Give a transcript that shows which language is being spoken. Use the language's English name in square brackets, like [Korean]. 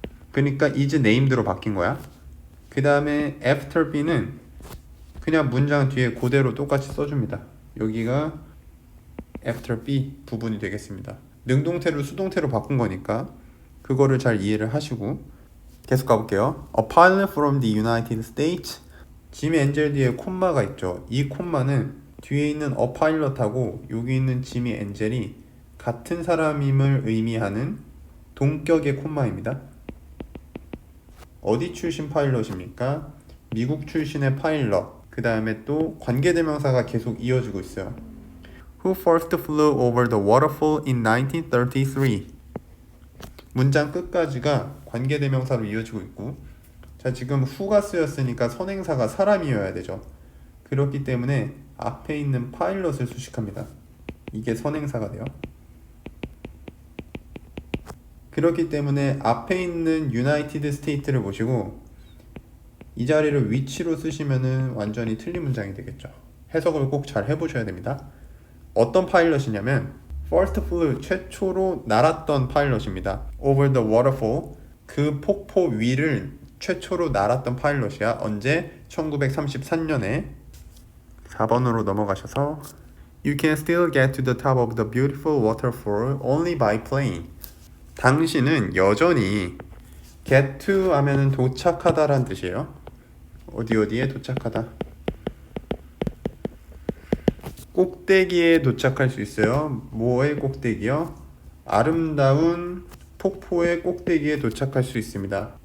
[Korean] 그러니까 [English] is named [Korean] 로 바뀐 거야. 그 다음에 after be는 그냥 문장 뒤에 그대로 똑같이 써줍니다. 여기가 after be 부분이 되겠습니다. 능동태를 수동태로 바꾼 거니까 그거를 잘 이해를 하시고 계속 가볼게요. [English] A pilot from the United States. [Korean] 짐 엔젤 뒤에 콤마가 있죠. 이 콤마는 뒤에 있는 a pilot하고 여기 있는 지미 엔젤이 같은 사람임을 의미하는 동격의 콤마입니다. 어디 출신 파일럿입니까? 미국 출신의 파일럿. 그 다음에 또 관계대명사가 계속 이어지고 있어요. [English] Who first flew over the waterfall in 1933? [Korean] 문장 끝까지가 관계대명사로 이어지고 있고, 자 지금 who가 쓰였으니까 선행사가 사람이어야 되죠. 그렇기 때문에 앞에 있는 파일럿을 수식합니다. 이게 선행사가 돼요. 그렇기 때문에 앞에 있는 United States를 보시고 이 자리를 위치로 쓰시면은 완전히 틀린 문장이 되겠죠. 해석을 꼭 잘 해보셔야 됩니다. 어떤 파일럿이냐면 [English] first flew, [Korean] 최초로 날았던 파일럿입니다. [English] over the waterfall, [Korean] 그 폭포 위를 최초로 날았던 파일럿이야. 언제? 1933년에. 4번으로 넘어가셔서 [English] You can still get to the top of the beautiful waterfall only by plane. [Korean] 당신은 여전히 [English] get to [Korean] 하면은 도착하다란 뜻이에요. 어디에 도착하다. 꼭대기에 도착할 수 있어요. 뭐의 꼭대기요? 아름다운 폭포의 꼭대기에 도착할 수 있습니다.